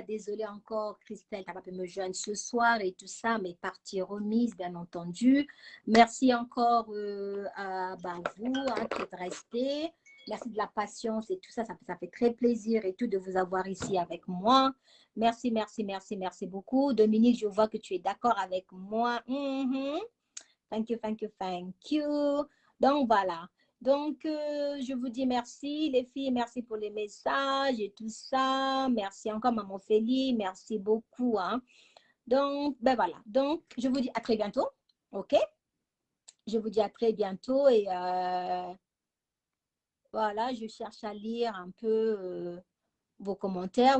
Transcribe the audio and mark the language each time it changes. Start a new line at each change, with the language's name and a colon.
French: Désolée encore, Christelle, tu n'as pas pu me joindre ce soir et tout ça, mais partie remise, bien entendu. Merci encore à vous qui êtes restés. Merci de la patience et tout ça. Ça fait très plaisir et tout de vous avoir ici avec moi. Merci, merci, merci, merci beaucoup. Dominique, je vois que tu es d'accord avec moi.
English: Thank you, thank you, thank you.
French: Donc, voilà. Donc, je vous dis merci, les filles. Merci pour les messages et tout ça. Merci encore, Maman Félix. Merci beaucoup. Hein. Donc, ben voilà. Donc, je vous dis à très bientôt. OK? Je vous dis à très bientôt. Et voilà, je cherche à lire un peu vos commentaires.